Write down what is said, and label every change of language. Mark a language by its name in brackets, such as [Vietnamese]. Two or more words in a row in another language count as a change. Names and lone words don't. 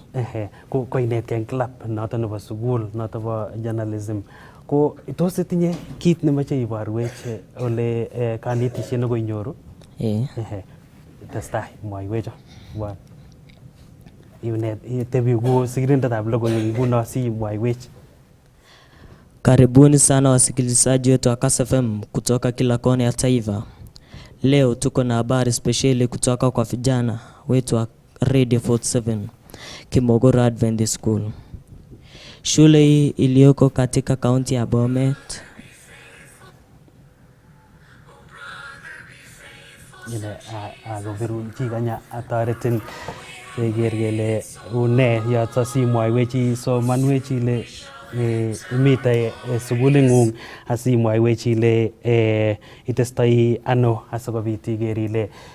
[Kalenjin] Ko inetkei eng club noto nebo sukul noto bo journalism. Ko tos itinye kit nemoche iborwech ole kanetisiet nekoinyoru? Testai mwoiwecho. Itebi ku sirindetab logoiwek nguno si mwaiwech. [Swahili] Karibuni sana wasikilizaji wetu wa Kass FM kutoka kila kona ya taifa. Leo tuko na habari spesheli kutoka kwa vijana wetu wa Radio 47 Kimogoro Adventist School. Shule hii iliyoko katika kaunti ya Bomet [Kalenjin] akobiru chikanya atoretin keker kele une yoto simwoiwechi somanwech ile imite sukulingung asimwoiwech ile itestai ano asikobit iker ile